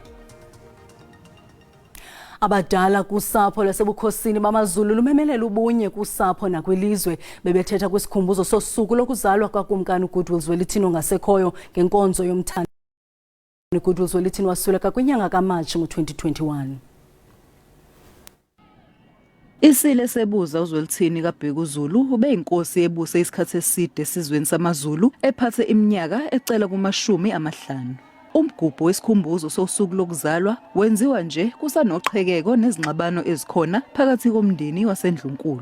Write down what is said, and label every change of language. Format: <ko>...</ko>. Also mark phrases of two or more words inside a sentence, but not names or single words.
<xh>Abadala kusapho lwasebukhosini bamaZulu lumemelela ubunye kusapho nakwilizwe bebethetha kwisikhumbuzo sosuku lokuzalwa kwakumkani uGoodwill Zwelithini ongasekhoyo ngenkonzo yomthando. uGoodwill Zwelithini wasweleka kwinyanga kaMatshi ngo-2021.</xh> <zu>Isile sebuza uZwelithini kaBhekuzulu ubeyinkosi ebuse isikhathi eside esizweni samaZulu ephathe iminyaka ecela kuma-50. Umgubho wesikhumbuzo sosuku lokuzalwa wenziwa nje kusanoqhekeko nezingxabano ezikhona phakathi komndeni waseNdlunkulu.</zu>